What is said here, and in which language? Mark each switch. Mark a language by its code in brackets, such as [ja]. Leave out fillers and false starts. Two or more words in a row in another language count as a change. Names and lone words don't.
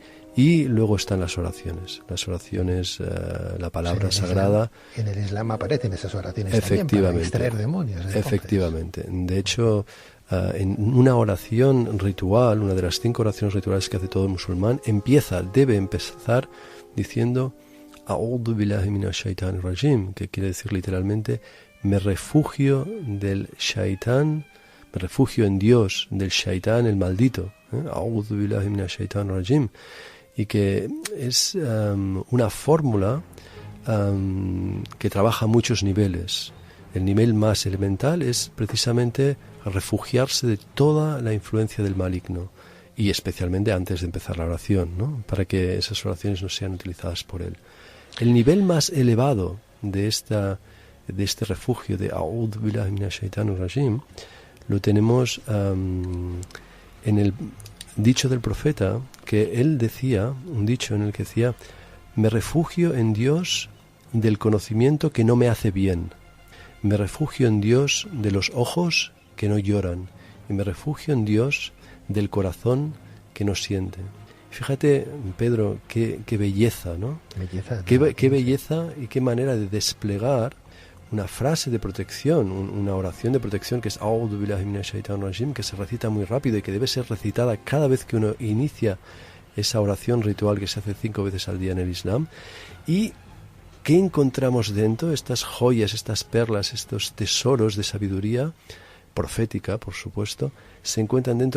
[es] Y luego están las oraciones, la palabra sagrada. En el Islam aparecen esas oraciones efectivamente, también para extraer demonios. Entonces. Efectivamente. De hecho, en una oración ritual, una de las 5 oraciones rituales que hace todo musulmán, debe empezar diciendo [ar] أعوذ بالله من الشيطان الرجيم, [es] que quiere decir literalmente me refugio del shaitán, me refugio en Dios del shaitán, el maldito. [ar] أعوذ بالله من الشيطان الرجيم. [es] Y que es una fórmula que trabaja a muchos niveles. El nivel más elemental es precisamente refugiarse de toda la influencia del maligno, y especialmente antes de empezar la oración, ¿no? Para que esas oraciones no sean utilizadas por él. El nivel más elevado de este refugio de [ar] أعوذ بالله من الشيطان الرجيم [es] lo tenemos en el dicho del profeta, que él decía, un dicho en el que decía: me refugio en Dios del conocimiento que no me hace bien, me refugio en Dios de los ojos que no lloran, y me refugio en Dios del corazón que no siente. Fíjate, Pedro, qué belleza, ¿no? Qué belleza y qué manera de desplegar una frase de protección, una oración de protección que es [ar] أعوذ بالله من الشيطان الرجيم, [es] que se recita muy rápido y que debe ser recitada cada vez que uno inicia esa oración ritual que se hace 5 veces al día en el Islam. ¿Y qué encontramos dentro? Estas joyas, estas perlas, estos tesoros de sabiduría profética, por supuesto, se encuentran dentro.